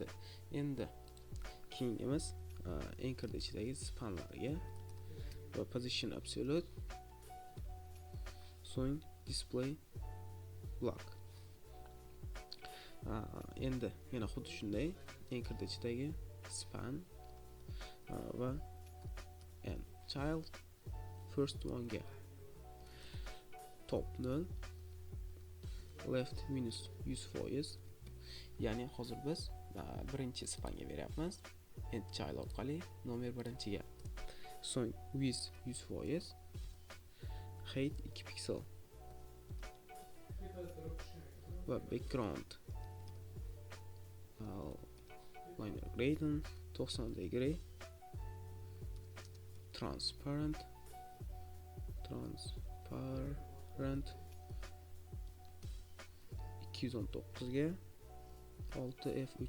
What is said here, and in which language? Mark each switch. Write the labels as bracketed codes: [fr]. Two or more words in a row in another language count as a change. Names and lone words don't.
[uz] Endi keyingimiz anchor ichidagi spanlarga va [en] position absolute, [uz] so'ng [en] display block. [uz] Endi yana xuddi shunday anchor ichidagi span va [en] and child first one [uz] ga [en] top 0, left minus 100%. [uz] Ya'ni hozir biz birinchi spanga beryapmiz. [en] And child [uz] orqali nomer birinchiga. So'ng [en] width 100%, height 2 piksel [uz] va [en] background liner gradient 90 degree, transparent [uz] 219 ga 6F3.